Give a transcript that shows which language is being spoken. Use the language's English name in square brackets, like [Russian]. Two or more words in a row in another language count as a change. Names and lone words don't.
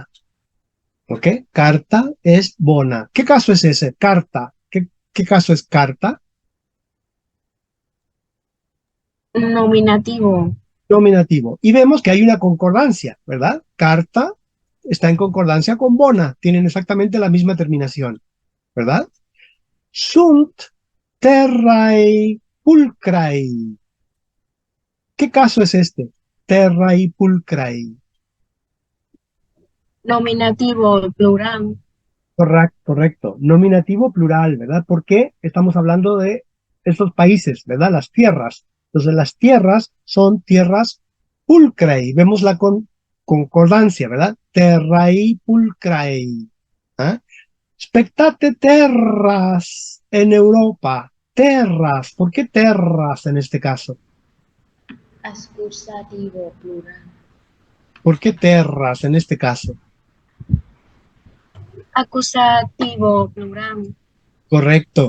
[Spanish] ¿Ok? Carta es bona. ¿Qué caso es ese? Carta. ¿Qué caso es carta? Nominativo. Nominativo. Y vemos que hay una concordancia, ¿verdad? Carta está en concordancia con bona, tienen exactamente la misma terminación, ¿verdad? [Latin] Sunt terrae pulcrae. [Spanish] ¿Qué caso es este? [Latin] Terrae pulcrae. [Spanish] Nominativo, plural. Correcto, correcto. Nominativo plural, ¿verdad? Porque estamos hablando de estos países, ¿verdad? Las tierras. Entonces, las tierras son tierras pulcrae. Vemos la concordancia, ¿verdad? [Latin] Terrae pulcrae. ¿Ah? Spectate terras en Europa. [Spanish] Terras. ¿Por qué terras en este caso? Acusativo, plural. ¿Por qué terras en este caso? Acusativo, plural. Correcto.